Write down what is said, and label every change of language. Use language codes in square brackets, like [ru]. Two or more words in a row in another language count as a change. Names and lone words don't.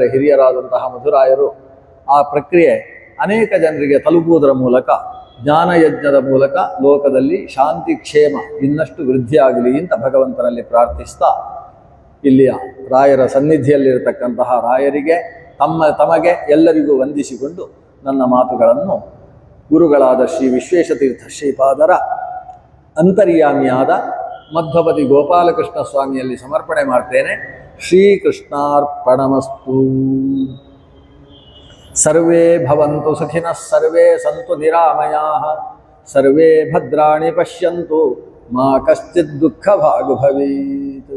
[kn] ಹಿರಿಯರಾದಂತಹ ಮಧುರಾಯರು, ಆ ಪ್ರಕ್ರಿಯೆ ಅನೇಕ ಜನರಿಗೆ ತಲುಪುವುದರ ಮೂಲಕ ಜ್ಞಾನಯಜ್ಞದ ಮೂಲಕ ಲೋಕದಲ್ಲಿ ಶಾಂತಿ ಕ್ಷೇಮ ಇನ್ನಷ್ಟು ವೃದ್ಧಿಯಾಗಲಿ ಅಂತ ಭಗವಂತನಲ್ಲಿ ಪ್ರಾರ್ಥಿಸ್ತಾ, ಇಲ್ಲಿಯ ರಾಯರ ಸನ್ನಿಧಿಯಲ್ಲಿರತಕ್ಕಂತಹ ರಾಯರಿಗೆ ತಮಗೆ ಎಲ್ಲರಿಗೂ ವಂದಿಸಿಕೊಂಡು ನನ್ನ ಮಾತುಗಳನ್ನು ಗುರುಗಳಾದ ಶ್ರೀ ವಿಶ್ವೇಶತೀರ್ಥ ಶ್ರೀಪಾದರ ಅಂತರ್ಯಾಮಿಯಾದ ಮಧ್ವಪತಿ ಗೋಪಾಲಕೃಷ್ಣ ಸ್ವಾಮಿಯಲ್ಲಿ ಸಮರ್ಪಣೆ ಮಾಡ್ತೇನೆ. [sa] ಶ್ರೀಕೃಷ್ಣಾರ್ಪಣಮಸ್ತು. ಸರ್ವೇ ಭವಂತು ಸುಖಿನಃ, ಸರ್ವೇ ಸಂತು ನಿರಾಮಯಾಃ, ಸರ್ವೇ ಭದ್ರಾಣಿ ಪಶ್ಯಂತು, ಮಾ ಕಶ್ಚಿತ್ ದುಃಖ ಭಾಗ್ ಭವೇತ್.